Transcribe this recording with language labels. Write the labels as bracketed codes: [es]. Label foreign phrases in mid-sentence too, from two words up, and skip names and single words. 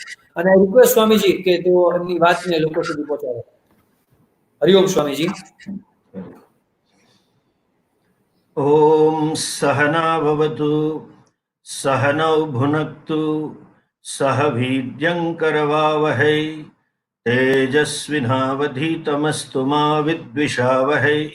[gu] અને રિક્વેસ્ટ સ્વામીજી કે તેઓ એમની વાતને લોકો સુધી પહોંચાડે. હરિઓમ સ્વામીજી. [sa] ओम सहना भवतु सहनौ भुनक्तु सह वीर्यङ्करवावहै तेजस्विनावधीतमस्तु मा विद्विषावहै।